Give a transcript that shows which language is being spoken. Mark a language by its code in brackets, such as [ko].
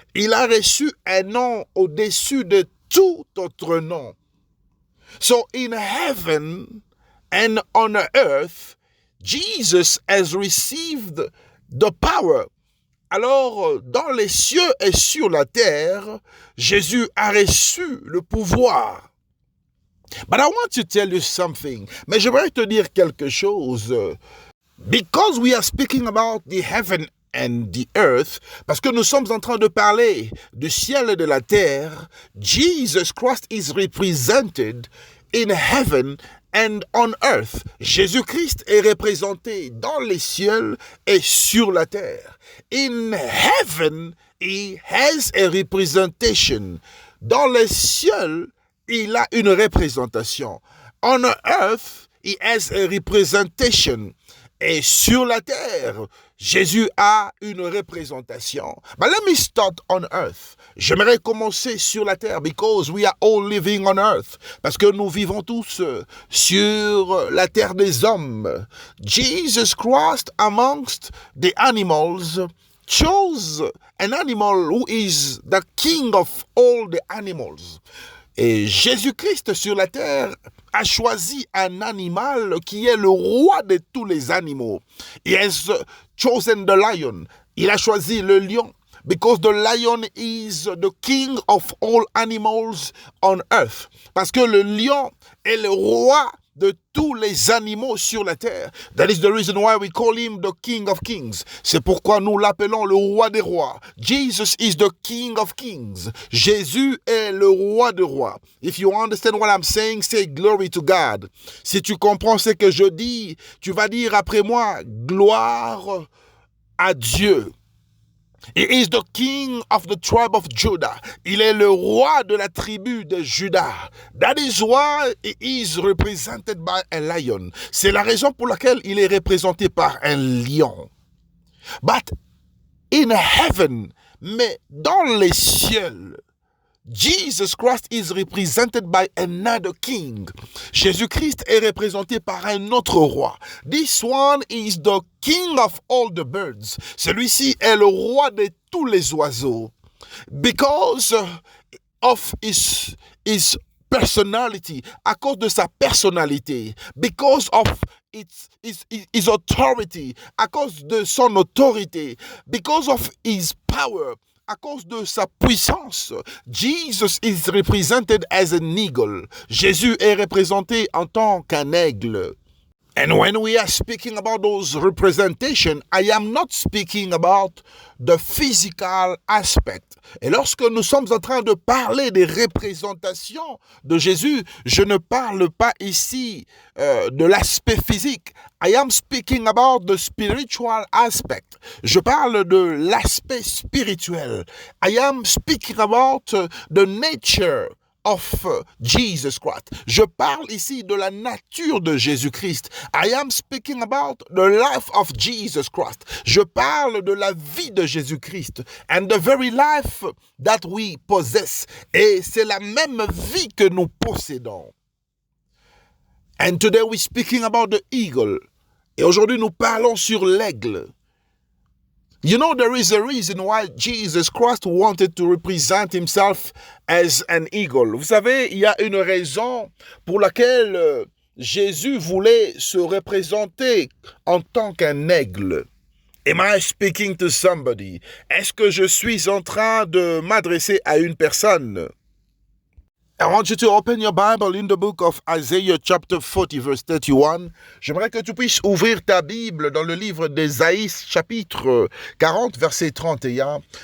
[fr] Il a reçu un nom au-dessus de tout autre nom. [en] So in heaven and on earth, Jesus has received the power. [fr] Alors, dans les cieux et sur la terre, Jésus a reçu le pouvoir. [en] But I want to tell you something. [fr] Mais j'aimerais te dire quelque chose. [en] Because we are speaking about the heaven and the earth, [fr] parce que nous sommes en train de parler du ciel et de la terre, [en] Jesus Christ is represented in heaven and on earth. [fr] Jésus-Christ est représenté dans les cieux et sur la terre. [en] In heaven, he has a representation. [fr] Dans les cieux, il a une représentation. [en] On earth, he has a representation. [fr] Et sur la terre, Jésus a une représentation. [en] But let me start on earth. [fr] J'aimerais commencer sur la terre [en] because we are all living on earth. [fr] Parce que nous vivons tous sur la terre des hommes. [en] Jesus Christ amongst the animals chose an animal who is the king of all the animals. [fr] Et Jésus-Christ sur la terre a choisi un animal qui est le roi de tous les animaux. [en] He has chosen the lion. [fr] Il a choisi le lion. [en] Because the lion is the king of all animals on earth. [fr] Parce que le lion est le roi de tous les animaux sur la terre. [en] That is the reason why we call him the King of Kings. [fr] C'est pourquoi nous l'appelons le roi des rois. [en] Jesus is the King of Kings. [fr] Jésus est le roi des rois. [en] If you understand what I'm saying, say glory to God. [fr] Si tu comprends ce que je dis, tu vas dire après moi, gloire à Dieu. [en] He is the king of the tribe of Judah. [fr] Il est le roi de la tribu de Juda. [en] That is why he is represented by a lion. [fr] C'est la raison pour laquelle il est représenté par un lion. [en] But in heaven, [fr] mais dans les cieux, [en] Jesus Christ is represented by another king. [fr] Jésus-Christ est représenté par un autre roi. [en] This one is the king of all the birds. [fr] Celui-ci est le roi de tous les oiseaux. [en] Because of his personality, [fr] à cause de sa personnalité. [en] Because of his authority, [fr] à cause de son autorité. [en] Because of his power, [fr] à cause de sa puissance. [en] Jesus is represented as an eagle. [fr] Jésus est représenté en tant qu'un aigle. [en] And when we are speaking about those representations, I am not speaking about the physical aspect. [fr] Et lorsque nous sommes en train de parler des représentations de Jésus, je ne parle pas ici de l'aspect physique. [en] I am speaking about the spiritual aspect. [fr] Je parle de l'aspect spirituel. [en] I am speaking about the nature of Jesus Christ. [fr] Je parle ici de la nature de Jésus-Christ. [en] I am speaking about the life of Jesus Christ. [fr] Je parle de la vie de Jésus-Christ. [en] And the very life that we possess. [fr] Et c'est la même vie que nous possédons. [en] And today we're speaking about the eagle. [fr] Et aujourd'hui nous parlons sur l'aigle. [en] You know, there is a reason why Jesus Christ wanted to represent himself as an eagle. [fr] Vous savez, il y a une raison pour laquelle Jésus voulait se représenter en tant qu'un aigle. [en] Am I speaking to somebody? [fr] Est-ce que je suis en train de m'adresser à une personne? [en] I want you to open your Bible in the book of Isaiah chapter 40 verse 31. [fr] J'aimerais que tu puisses ouvrir ta Bible dans le livre d'Ésaïe chapitre 40 verset 31.